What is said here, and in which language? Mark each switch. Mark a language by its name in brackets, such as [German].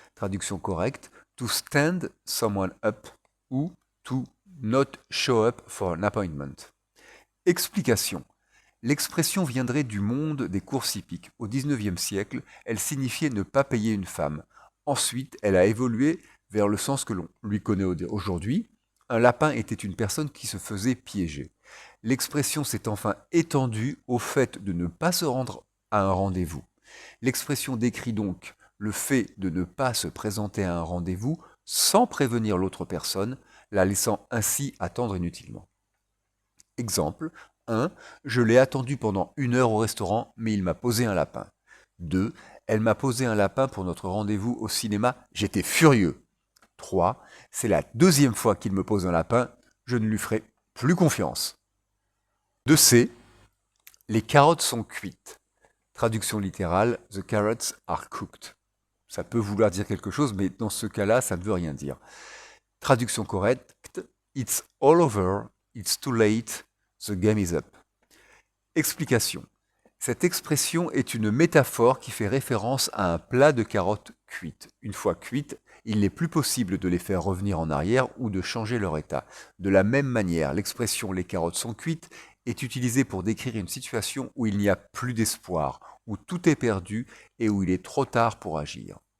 [French] Traduction correcte, [English] to stand someone up ou to not show up for an appointment. [French] Explication. L'expression viendrait du monde des courses hippiques. Au XIXe siècle, elle signifiait ne pas payer une femme. Ensuite, elle a évolué vers le sens que l'on lui connaît aujourd'hui. Un lapin était une personne qui se faisait piéger. L'expression s'est enfin étendue au fait de ne pas se rendre à un rendez-vous. L'expression décrit donc le fait de ne pas se présenter à un rendez-vous sans prévenir l'autre personne, la laissant ainsi attendre inutilement. Exemple 1. Je l'ai attendu pendant 1 heure au restaurant, mais il m'a posé un lapin. 2. Elle m'a posé un lapin pour notre rendez-vous au cinéma, j'étais furieux. 3. C'est la deuxième fois qu'il me pose un lapin, je ne lui ferai plus confiance. 2c. Les carottes sont cuites. Traduction littérale, [English] the carrots are cooked. [French] Ça peut vouloir dire quelque chose, mais dans ce cas-là, ça ne veut rien dire. Traduction correcte, [English] it's all over, it's too late, the game is up. [French] Explication. Cette expression est une métaphore qui fait référence à un plat de carottes cuites. Une fois cuites, il n'est plus possible de les faire revenir en arrière ou de changer leur état. De la même manière, l'expression les carottes sont cuites est utilisée pour décrire une situation où il n'y a plus d'espoir, où tout est perdu et où il est trop tard pour agir.